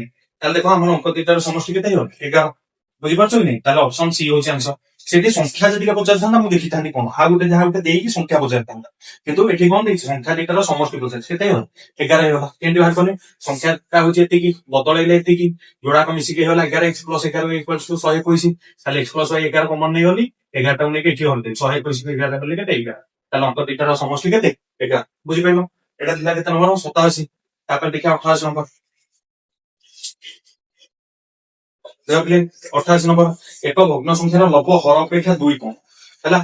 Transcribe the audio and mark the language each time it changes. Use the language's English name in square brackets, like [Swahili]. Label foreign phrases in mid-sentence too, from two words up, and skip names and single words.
[Odia] ତାହେଲେ ଦେଖ ଆମର ଅଙ୍କ ଦିଟାର ସମଷ୍ଟି କେତେ ହେଇଗଲା? 11। ବୁଝିପାରୁଛ କି ନାଇଁ? ତାହେଲେ [English] option C [Odia] ହଉଛି ଆନ୍ସର। ସେଠି ସଂଖ୍ୟା ଯଦି ପଚାରିଥାନ୍ତା ମୁଁ ଦେଖିଥାନ୍ତି କଣ, ଆଉ ଗୋଟେ ଯାହା ଗୋଟେ ଦେଇକି ସଂଖ୍ୟା ପଚାରିଥାନ୍ତା, କିନ୍ତୁ ଏଠି କଣ ଦେଇଛି? ସଂଖ୍ୟା ଦିଟାର ସମଷ୍ଟି ପଚାରିଛି, କେତେ ହେଇଗଲା? 11 ହେଇଗଲା। କେମିତି ବାହାର କଲେ? ସଂଖ୍ୟାଟା ହଉଛି ଏତିକି, ବଦଳେଇଲେ ଏତିକି, ଯୋଡାକ ମିଶିକି ହେଇଗଲା 11x [English] plus 11 equals to [Odia] 121, ତାହେଲେ [English] x plus y [Odia] 11 କମନ ନେଇଗଲି, 11 ଟାକୁ ନେଇକି ଏଠି ହରଦେଲି, 121 କୁ 11 କଲେ କେତେ? 11। ତାହେଲେ ଅଙ୍କ ଦିଟାର ସମଷ୍ଟି କେତେ? 11। ବୁଝିପାରିଲ? ଏଟା ଥିଲା କେତେ ନମ୍ବର? 87। ତାପରେ ଦେଖିବା 88 ନମ୍ବର, 88 ନମ୍ବର, ଏକ ଭଗ୍ନ ସଂଖ୍ୟାର ଲବ ହର ଅପେକ୍ଷା 2 କମ ହେଲା।